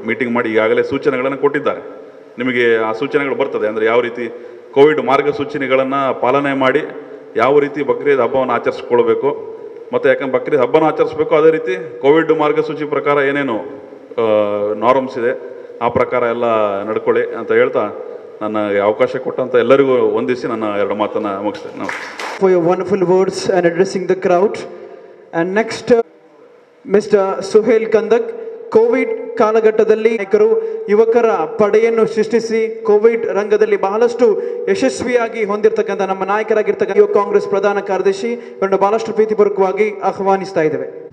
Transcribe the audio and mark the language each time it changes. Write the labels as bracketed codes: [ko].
[kn] Meeting ಮಾಡಿ ಈಗಾಗಲೇ ಸೂಚನೆಗಳನ್ನು ಕೊಟ್ಟಿದ್ದಾರೆ. ನಿಮಗೆ ಆ ಸೂಚನೆಗಳು ಬರ್ತದೆ, ಅಂದರೆ ಯಾವ ರೀತಿ ಕೋವಿಡ್ ಮಾರ್ಗಸೂಚಿಗಳನ್ನು ಪಾಲನೆ ಮಾಡಿ ಯಾವ ರೀತಿ ಬಕ್ರೀದ್ ಹಬ್ಬವನ್ನು ಆಚರಿಸ್ಕೊಳ್ಬೇಕು, ಮತ್ತು ಯಾಕಂದ್ರೆ ಬಕ್ರೀದ್ ಹಬ್ಬನ ಆಚರಿಸ್ಬೇಕು, ಅದೇ ರೀತಿ ಕೋವಿಡ್ ಮಾರ್ಗಸೂಚಿ ಪ್ರಕಾರ ಏನೇನು ನಾರ್ಮ್ಸ್ ಇದೆ ಆ ಪ್ರಕಾರ ಎಲ್ಲ ನಡ್ಕೊಳ್ಳಿ ಅಂತ ಹೇಳ್ತಾ ನನಗೆ ಅವಕಾಶ ಕೊಟ್ಟಂತ ಎಲ್ಲರಿಗೂ ವಂದಿಸಿ ನನ್ನ ಎರಡು ಮಾತನ್ನು ಮುಗಿಸ್ತೇನೆ. [en] For your wonderful words and addressing the crowd. And next, Mr. Suhail Kandak. [kn] Covid ಕಾಲಘಟ್ಟದಲ್ಲಿ ನಾಯಕರು ಯುವಕರ ಪಡೆಯನ್ನು ಸೃಷ್ಟಿಸಿ ಕೋವಿಡ್ ರಂಗದಲ್ಲಿ ಬಹಳಷ್ಟು ಯಶಸ್ವಿಯಾಗಿ ಹೊಂದಿರತಕ್ಕಂಥ ನಮ್ಮ ನಾಯಕರಾಗಿರ್ತಕ್ಕಂಥ ಯುವ ಕಾಂಗ್ರೆಸ್ ಪ್ರಧಾನ ಕಾರ್ಯದರ್ಶಿ ಇವರನ್ನು ಬಹಳಷ್ಟು ಪ್ರೀತಿಪೂರ್ವಕವಾಗಿ ಆಹ್ವಾನಿಸ್ತಾ ಇದ್ದೇವೆ.